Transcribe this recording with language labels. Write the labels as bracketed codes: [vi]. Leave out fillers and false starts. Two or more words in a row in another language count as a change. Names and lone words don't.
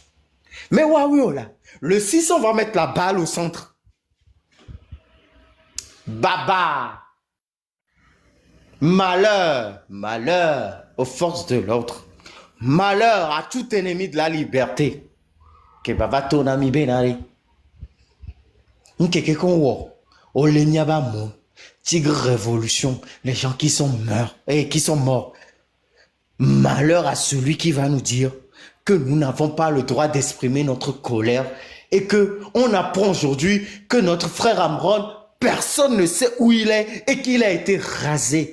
[fr] Mais là, le 6, on va mettre la balle au centre. Baba! Malheur aux forces de l'ordre. Malheur à tout ennemi de la liberté. Que baba tonami benari. Nkeke konwo. Olenyaba mo. Tigre révolution. Les gens qui sont morts. Malheur à celui qui va nous dire que nous n'avons pas le droit d'exprimer notre colère et que on apprend aujourd'hui que notre frère Amron, personne ne sait où il est et qu'il a été rasé.